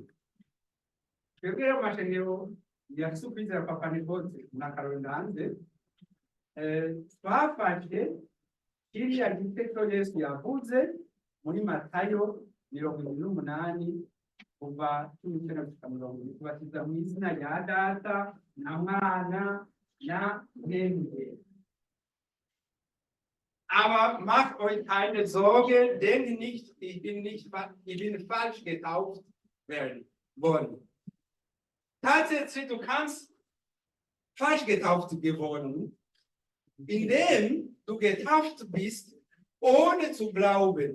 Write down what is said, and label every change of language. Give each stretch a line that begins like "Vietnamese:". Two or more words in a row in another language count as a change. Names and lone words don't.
Rundi: Twebwe rero amashengero yafise ukwizera kwa Pentekote na Karondanze, twafashe kiriya giteko Yesu yavuze muri Matayo 28 kuva 19 kubatiza mu izina rya Data na Mwana na Mwene.
German: Aber macht euch keine Sorge, denkt nicht, ich bin falsch getauft worden. Tatsächlich, du kannst falsch getauft geworden, indem du getauft bist, ohne zu glauben.